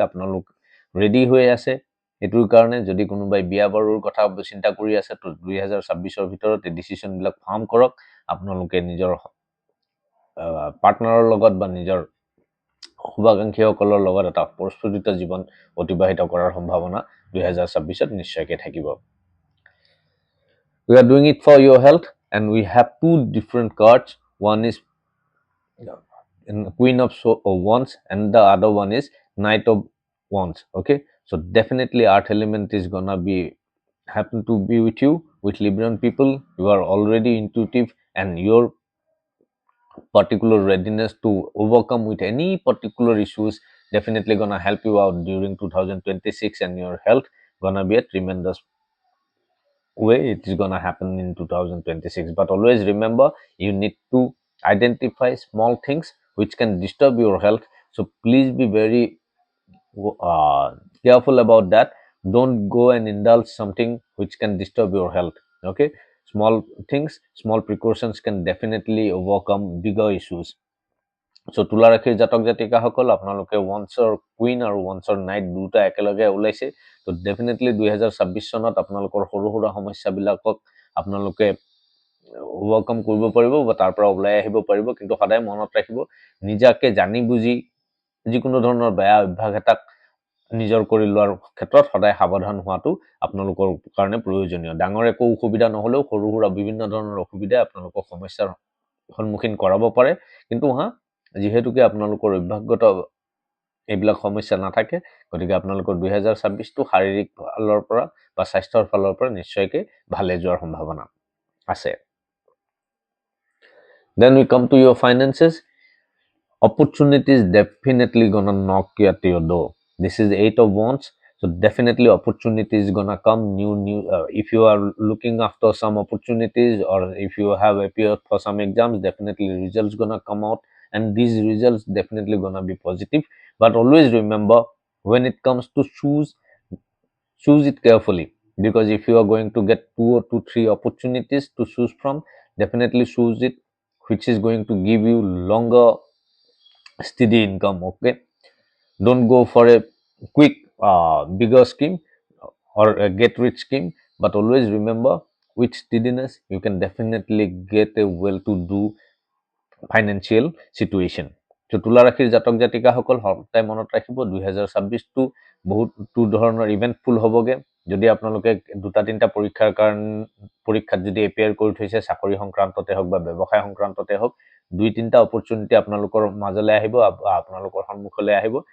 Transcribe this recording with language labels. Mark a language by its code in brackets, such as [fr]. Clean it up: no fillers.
[as] আপোনালোক ৰেডি হৈ আছে এইটোৰ কাৰণে। যদি কোনোবাই বিয়া বাৰুৰ কথা চিন্তা কৰি আছে তো 2026ৰ ভিতৰত এই ডিচিশ্যনবিলাক ফাৰ্ম কৰক। আপোনালোকে নিজৰ পাৰ্টনাৰৰ লগত বা নিজৰ শুভাকাংক্ষীসকলৰ লগত এটা প্ৰস্ফুটিত জীৱন অতিবাহিত কৰাৰ সম্ভাৱনা 2026ত নিশ্চয়কৈ থাকিব। [en] We are doing it for your health and we have two different cards. One is Queen of Wands and the other one is Knight of Wands. Okay, so definitely earth element is gonna be happen to be with you. With Libran people, you are already intuitive and your particular readiness to overcome with any particular issues definitely gonna help you out during 2026, and your health gonna be a tremendous way it is gonna happen in 2026. But always remember, you need to identify small things which can disturb your health, so please be very careful about that. Don't go and indulge something which can disturb your health. Okay, small things, small precautions can definitely overcome bigger issues. [as] So তুলা ৰাশিৰ জাতক জাতিকাসকল আপোনালোকে ওৱান্সৰ queen আৰু ওৱান্সৰ night দুটা একেলগে ওলাইছে। তো definitely 2026 চনত আপোনালোকৰ সৰু সুৰা সমস্যাবিলাকক আপোনালোকে ওভাৰকাম কৰিব পাৰিব বা তাৰ পৰা ওলাই আহিব পাৰিব। কিন্তু সদায় মনত ৰাখিব, নিজাকে জানি বুজি যিকোনো ধৰণৰ বেয়া অভ্যাস এটাক নিজৰ কৰি লোৱাৰ ক্ষেত্ৰত সদায় সাৱধান হোৱাটো আপোনালোকৰ কাৰণে প্ৰয়োজনীয়। ডাঙৰ একো অসুবিধা নহ'লেও সৰু সুৰা বিভিন্ন ধৰণৰ অসুবিধাই আপোনালোকক সমস্যাৰ সন্মুখীন কৰাব পাৰে। কিন্তু যিহেতুকে আপোনালোকৰ অভ্যাসগত এইবিলাক সমস্যা নাথাকে, গতিকে আপোনালোকৰ 2026টো শাৰীৰিক ফালৰ পৰা বা স্বাস্থ্যৰ ফালৰ পৰা নিশ্চয়কৈ ভালে যোৱাৰ সম্ভাৱনা আছে। [en] Then we come to your finances. Opportunities definitely gonna knock at your door. This is 8 of Wands, so definitely opportunity is gonna come. If you are looking after some opportunities or if you have appeared for some exams, definitely results gonna come out, and these results definitely gonna be positive. But always remember, when it comes to choose it carefully, because if you are going to get 2 or 3 opportunities to choose from, definitely choose it which is going to give you longer steady income. Okay, don't go for a quick bigger scheme or a get rich scheme, but always remember, with steadiness you can definitely get a well to do financial situation. [as] So তুলা ৰাশিৰ জাতক জাতিকাসকল সদায় মনত ৰাখিব, 2026টো বহুতো ধৰণৰ ইভেণ্টফুল হ'বগে। যদি আপোনালোকে দুটা তিনিটা পৰীক্ষাত যদি এপিয়াৰ কৰি থৈছে চাকৰি সংক্ৰান্ততে হওক বা ব্যৱসায় সংক্ৰান্ততে হওক, দুই তিনিটা অপৰচুনিটি আপোনালোকৰ মাজলৈ আহিব, আপোনালোকৰ সন্মুখলৈ আহিব।